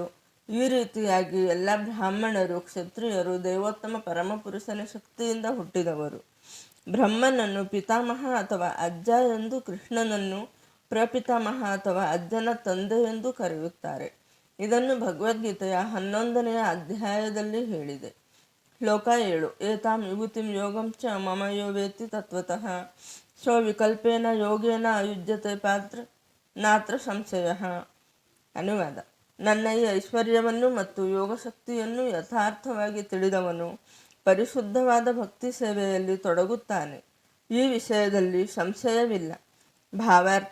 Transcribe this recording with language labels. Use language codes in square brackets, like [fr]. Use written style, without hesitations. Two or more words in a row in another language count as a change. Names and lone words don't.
[kn] ಈ ರೀತಿಯಾಗಿ ಎಲ್ಲ ಬ್ರಾಹ್ಮಣರು, ಕ್ಷತ್ರಿಯರು ದೇವೋತ್ತಮ ಪರಮಪುರುಷನ ಶಕ್ತಿಯಿಂದ ಹುಟ್ಟಿದವರು. ಬ್ರಹ್ಮನನ್ನು ಪಿತಾಮಹ ಅಥವಾ ಅಜ್ಜ ಎಂದು, ಕೃಷ್ಣನನ್ನು ಪ್ರಪಿತಾಮಹ ಅಥವಾ ಅಜ್ಜನ ತಂದೆ ಎಂದು ಕರೆಯುತ್ತಾರೆ. ಇದನ್ನು ಭಗವದ್ಗೀತೆಯ 11ನೇ ಅಧ್ಯಾಯದಲ್ಲಿ ಹೇಳಿದೆ. [sa] ಶ್ಲೋಕ 7. ಏತಾಂ ವಿಭೂತಿಂ ಯೋಗಂ ಚ ಮಮ ಯೋ ವೇತ್ತಿ ತತ್ವತಃ ಸ್ವವಿಕಲ್ಪೇನ ಯೋಗೇನ ಅಯುಜ್ಯತೆ ಪಾತ್ರ ನಾತ್ರ ಸಂಶಯಃ. [kn] ಅನುವಾದ. ನನ್ನ ಈ ಐಶ್ವರ್ಯವನ್ನು ಮತ್ತು ಯೋಗಶಕ್ತಿಯನ್ನು ಯಥಾರ್ಥವಾಗಿ ತಿಳಿದವನು ಪರಿಶುದ್ಧವಾದ ಭಕ್ತಿ ಸೇವೆಯಲ್ಲಿ ತೊಡಗುತ್ತಾನೆ. ಈ ವಿಷಯದಲ್ಲಿ ಸಂಶಯವಿಲ್ಲ. ಭಾವಾರ್ಥ.